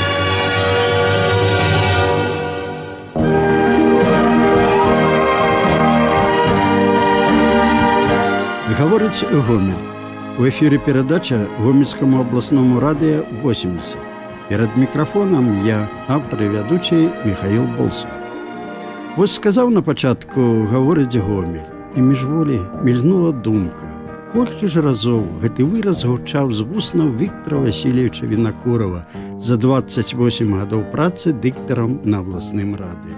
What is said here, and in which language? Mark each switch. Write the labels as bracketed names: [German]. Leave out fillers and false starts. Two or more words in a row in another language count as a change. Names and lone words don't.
[Russian] Говорить Гомель. У эфире передача Гомельскому областному радио 80. Перед микрофоном я, автор и ведучий Михаил Болсов. [Belarusian] Вось сказав на початку [Russian] «говорить Гомель», [Belarusian] і міжволі мільнула думка. Колькі ж разоў гэты выраз гучаў з вуснаў Віктора Васильевича Вінакурова за 28 гадоў працы дыктарам на абласным радыё.